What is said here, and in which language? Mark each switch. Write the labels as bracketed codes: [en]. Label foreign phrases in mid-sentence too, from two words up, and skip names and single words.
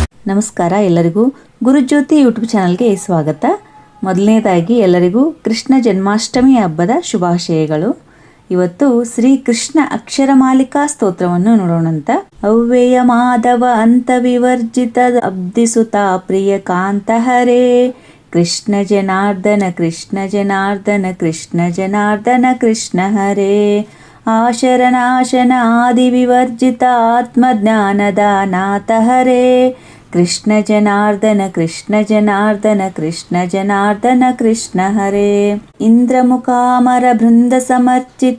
[kn] ನಮಸ್ಕಾರ ಎಲ್ಲರಿಗೂ ಗುರುಜ್ಯೋತಿ ಯೂಟ್ಯೂಬ್ ಚಾನಲ್ಗೆ ಸ್ವಾಗತ. ಮೊದಲನೇದಾಗಿ ಎಲ್ಲರಿಗೂ ಕೃಷ್ಣ ಜನ್ಮಾಷ್ಟಮಿ ಹಬ್ಬದ ಶುಭಾಶಯಗಳು. ಇವತ್ತು ಶ್ರೀ ಕೃಷ್ಣ ಅಕ್ಷರಮಾಲಿಕಾ ಸ್ತೋತ್ರವನ್ನು ನೋಡೋಣಂತ. [sa] ಅವ್ಯಯ ಮಾಧವ ಅಂತ ವಿವರ್ಜಿತ ಅಬ್ಧಿಸುತ ಪ್ರಿಯ ಕಾಂತ ಹರೇ ಕೃಷ್ಣ ಜನಾರ್ದನ ಕೃಷ್ಣ ಜನಾರ್ದನ ಕೃಷ್ಣ ಜನಾರ್ದನ ಕೃಷ್ಣ ಹರೇ ಆಶರನಾಶನ ಆದಿ ವಿವರ್ಜಿತ ಆತ್ಮಜ್ಞಾನದ ನಾಥ ಹರೇ ಕೃಷ್ಣ ಜನಾರ್ದನ ಕೃಷ್ಣ ಜನಾರ್ದನ ಕೃಷ್ಣ ಜನಾರ್ದನ ಕೃಷ್ಣ ಹರೇ ಇಂದ್ರಮುಖಾಮರ ಬೃಂದ ಸಮರ್ಚಿತ